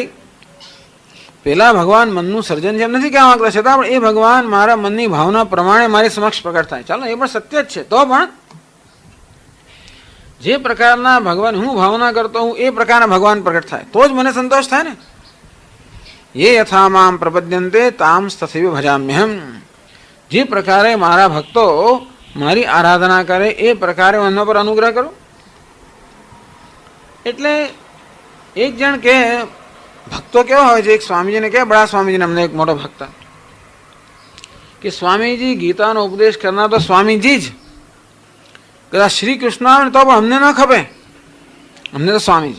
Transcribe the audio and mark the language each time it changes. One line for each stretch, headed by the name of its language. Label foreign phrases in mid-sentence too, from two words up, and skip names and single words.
Gujarati: પેલા ભગવાન મનનું સર્જન જેમ નથી કહેવા માંગતા, છતાં પણ એ ભગવાન મારા મનની ભાવના પ્રમાણે મારી સમક્ષ પ્રગટ થાય. ચાલો એ પણ સત્ય જ છે. તો પણ જે પ્રકારના ભગવાન હું ભાવના કરતો હું એ પ્રકારના ભગવાન પ્રગટ થાય તો જ મને સંતોષ થાય ને.
Sanskrit: ये यथा माम प्रपद्यन्ते ताम तथैव भजाम्यहम.
Gujarati: જે પ્રકારે મારા ભક્તો મારી આરાધના કરે એ પ્રકારે એમના પર અનુગ્રહ કરું. એટલે એક જણ કે ભક્તો કેવો હોય છે, એક સ્વામીજીને કે બડા સ્વામીજીને અમને એક મોટો ભક્ત કે સ્વામીજી ગીતાનો ઉપદેશ કરનાર તો સ્વામીજી જ, કદાચ શ્રી કૃષ્ણ આવે ને તો પણ અમને ન ખપે, અમને તો સ્વામીજી.